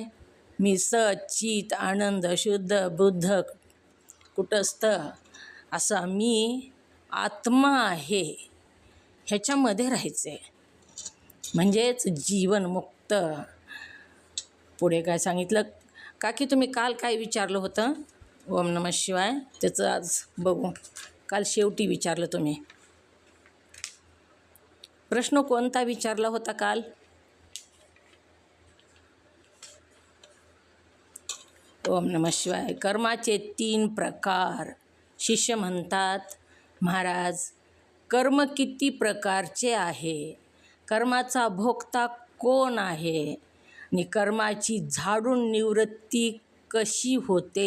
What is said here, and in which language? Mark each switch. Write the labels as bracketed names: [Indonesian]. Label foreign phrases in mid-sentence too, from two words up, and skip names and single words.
[Marathi] मी सचित आनंद शुद्ध बुद्ध कुटस्थ असा मी आत्मा आहे. ह्याच्यामध्ये राहायचे म्हणजेच जीवनमुक्त. पुढे काय सांगितलं? काकी तुम्ही काल काय विचारलं होतं? [Sanskrit] ओम नमः शिवाय. [Marathi] त्याचं आज बघू. काल शेवटी विचारलं तुम्ही. प्रश्न कोणता विचारला होता काल? [Sanskrit] ओम नमः शिवाय. [Marathi] कर्माचे 3 प्रकार. शिष्य म्हणतात, महाराज कर्म किती प्रकारचे आहे? कर्माचा भोगता कोण आहे? आणि कर्माची झाडून निवृत्ती कशी होते?